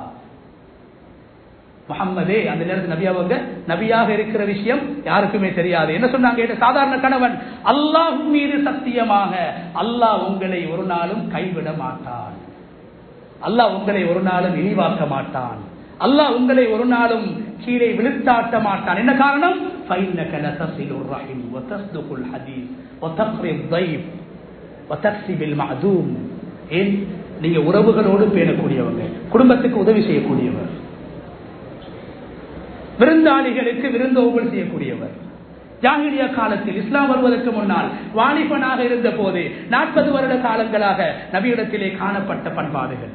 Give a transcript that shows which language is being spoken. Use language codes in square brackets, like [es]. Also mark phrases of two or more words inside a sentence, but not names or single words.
[ta] முஹம்மதே, அந்த நேரத்தில் நபியாவங்க நபியாக இருக்கிற விஷயம் யாருக்குமே தெரியாது. என்ன சொன்னாங்க? சாதாரண கணவன், அல்லாஹ் மீது சத்தியமாக அல்லாஹ் உங்களை ஒரு நாளும் கைவிட மாட்டான், அல்லாஹ் உங்களை ஒரு நாளும் இழிவாக்க மாட்டான், அல்லாஹ் உங்களை ஒரு நாளும் கீழே விழுத்தாட்ட மாட்டான். என்ன காரணம்? [ar] فإنك لتصل الرحم وتصدق الحديث وتقري الضيف وتكسب المعدوم. [ta] ஏன்? நீங்க உறவுகளோடு பேணக்கூடியவங்க, குடும்பத்துக்கு உதவி செய்யக்கூடியவர், விருந்தாளிகளுக்கு விருந்தோம்பல் செய்யக்கூடியவர். ஜாஹிலியா காலத்தில் இஸ்லாம் வருவதற்கு முன்னால் வாலிபனாக இருந்த போது 40 வருட காலங்களாக நபியிடத்திலே காணப்பட்ட பண்பாடுகள்.